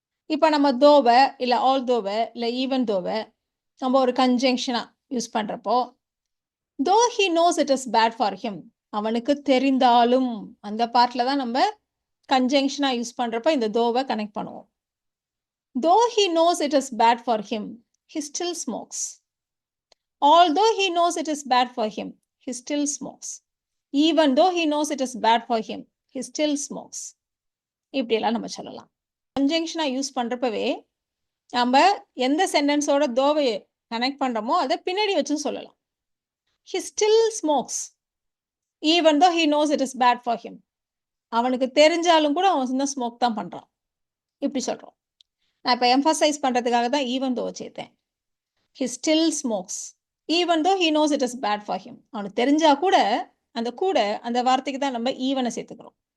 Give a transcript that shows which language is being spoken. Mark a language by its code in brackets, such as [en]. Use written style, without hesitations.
[ta] இப்போ நம்ம தோவை இல்லை ஆல் தோவை இல்லை ஈவன் தோவை நம்ம ஒரு கன்ஜங்ஷனாக யூஸ் பண்ணுறப்போ, [en] though he knows it is bad for him, [ta] அவனுக்கு தெரிந்தாலும், அந்த பார்ட்டில் தான் நம்ம கன்ஜங்ஷனாக யூஸ் பண்ணுறப்ப இந்த தோவை கனெக்ட் பண்ணுவோம். [en] Though he knows it is bad for him, he still smokes. Although he knows it is bad for him, he still smokes. Even though he knows it is bad for him, he still smokes. [ta] இப்படியெல்லாம் நம்ம சொல்லலாம். கன்ஜங்ஷனாக use பண்ணுறப்பவே நம்ம எந்த சென்டென்ஸோட தோவை connect பண்ணுறோமோ அதை பின்னாடி வச்சும் சொல்லலாம். [en] He still smokes even though he knows it is bad for him. [ta] அவனுக்கு தெரிஞ்சாலும் கூட அவன் இன்னும் ஸ்மோக் தான் பண்ணுறான் இப்படி சொல்கிறோம். நான் இப்போ எம்ஃபசைஸ் பண்ணுறதுக்காக தான் ஈவன் தோ சேர்த்தேன். [en] He still smokes even though he knows it is bad for him. [ta] அவனுக்கு தெரிஞ்சா கூட அந்த வார்த்தைக்கு தான் நம்ம ஈவனை சேர்த்துக்கிறோம்.